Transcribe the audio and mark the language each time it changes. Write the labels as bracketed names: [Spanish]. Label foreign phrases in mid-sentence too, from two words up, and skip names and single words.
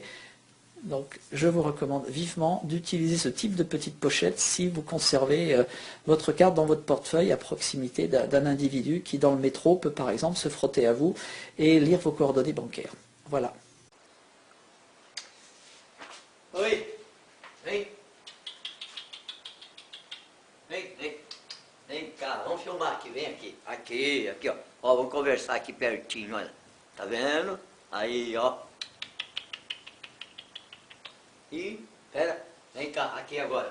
[French] Donc je vous recommande vivement d'utiliser ce type de petite pochette si vous conservez votre carte dans votre portefeuille à proximité d'un individu qui, dans le métro, peut par exemple se frotter à vous et lire vos coordonnées bancaires. Voilà. Oui. Oui. [Portuguese] Vem cá, vamos filmar aqui, vem aqui. Aqui, ó. Ó, vamos conversar aqui pertinho, olha. Tá vendo? Aí, ó. E, pera, vem cá, aqui agora.